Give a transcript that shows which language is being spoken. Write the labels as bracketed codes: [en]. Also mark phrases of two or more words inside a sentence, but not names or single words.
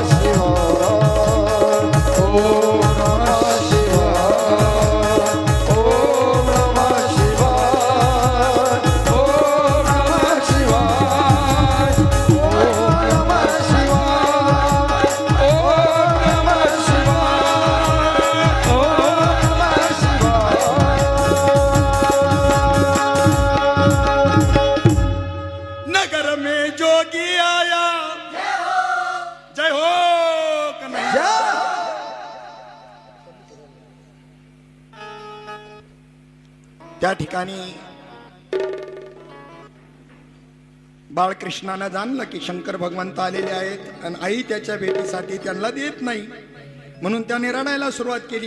[sa] शिवाय, ओम नमः शिवाय, ओम नमः शिवाय, ओम नमः शिवाय, ओम नमः शिवाय, ओम नमः शिवाय, ओम नमः शिवाय। [hi] नगर में जोगी आया, जय हो कन्हैया। [mr] त्या ठिकाणी बाळकृष्णानं जाणलं की शंकर भगवंत आलेले आहेत आणि आई त्याच्या भेटीसाठी त्यांना देत नाही, म्हणून त्याने रडायला सुरुवात केली.